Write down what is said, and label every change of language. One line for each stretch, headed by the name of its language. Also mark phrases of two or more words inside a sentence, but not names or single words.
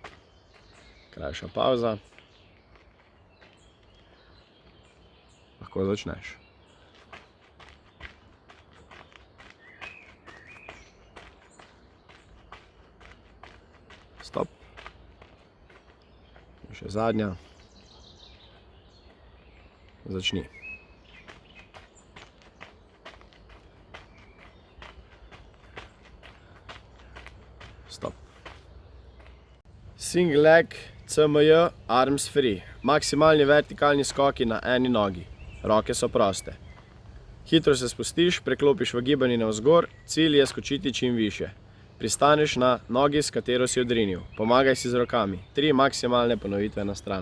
Slovenian: Krajša pavza. Lahko začneš. Stop. In še zadnja. Začni. Stop.
English: Single leg, CMJ, arms free.
Slovenian: Maksimalni vertikalni skoki na eni nogi. Roke so proste. Hitro se spustiš, preklopiš v gibanje navzgor, cilj je skočiti čim više. Pristaneš na nogi, s katero si odrinil. Pomagaj si z rokami. 3 maksimalne ponovitve na stran.